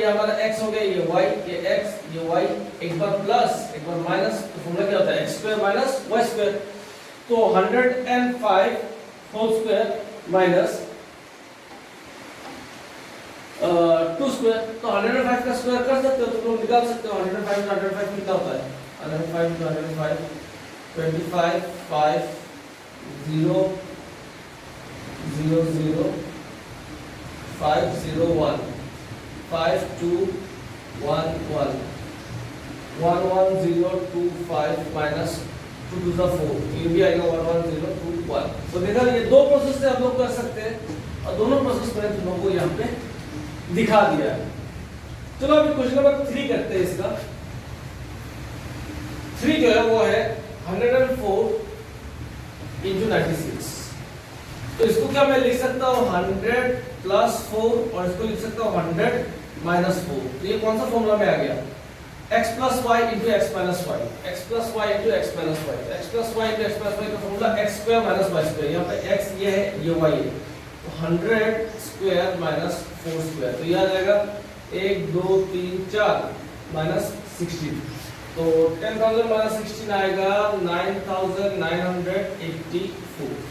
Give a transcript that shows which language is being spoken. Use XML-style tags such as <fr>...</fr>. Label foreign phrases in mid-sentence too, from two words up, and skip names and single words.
<hi>ये हमारा x हो गया, ये y, ये x, ये y, एक बार प्लस एक बार माइनस, तो फॉर्मूला क्या होता है</hi> <en>x square minus y square. तो 105 whole square minus 2 square.</en> <hi>तो 105 का स्क्वायर कर सकते हो, तुम लोग निकाल सकते हो 105 में 105 कितना होता है 105 to 105, 25 5 0 0 0 5 0 1 5 2 1 1 1 1 0 2 5</hi> <en>minus 2 to the 4,</en> <hi>ये भी आएगा 1 1 0 2 1। तो देखा ये दो प्रोसेस से आप लोग कर सकते हैं और दोनों प्रोसेस मैंने तुम लोगों को यहाँ पे दिखा दिया है। चलो अभी क्वेश्चन नंबर 3 करते हैं। इसका 3 जो है वो है 104 into 96। तो इसको क्या मैं लिख सकता हूँ 100 plus 4 और इसको लिख सकता हूँ 100 minus 4। तो ये कौन सा फॉर्मूला में आ गया</hi> <en>x plus y into x minus y,</en> <hi>x plus y into x minus y, x plus y into x minus y का फॉर्मूला</hi> <en>x square minus y square।</en> <hi>यहाँ पे x ये है ये y है, तो</hi> <en>100 square minus 4 square,</en> <hi>तो ये आ जाएगा</hi> <en>1 2 3 4 minus 16।</en> <hi>तो 10,000 minus 16 आएगा 9,984।</hi>